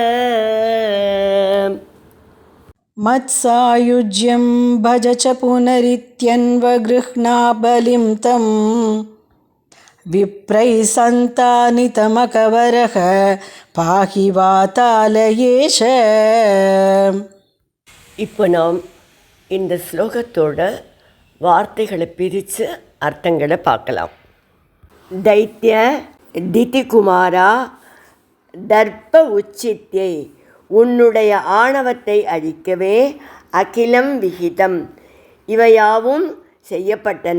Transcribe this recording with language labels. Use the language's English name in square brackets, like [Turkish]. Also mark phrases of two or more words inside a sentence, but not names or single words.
[Sanskrit] मत्सायुज्यं भज च पुनरित्यन्वगृह्णा बलिं तम्. विप्रैः सन्तानितमकवरः पाहि वातालयेश. [Tamil] இப்போ நாம் இந்த ஸ்லோகத்தோட வார்த்தைகளை பிரித்து அர்த்தங்களை பார்க்கலாம். [Sanskrit] दैत्य दितिकुमार दर्प औचित्यै, [Tamil] உன்னுடைய ஆணவத்தை அழிக்கவே [Sanskrit] अखिलं विहितम्, [Tamil] இவையாவும் செய்யப்பட்டன.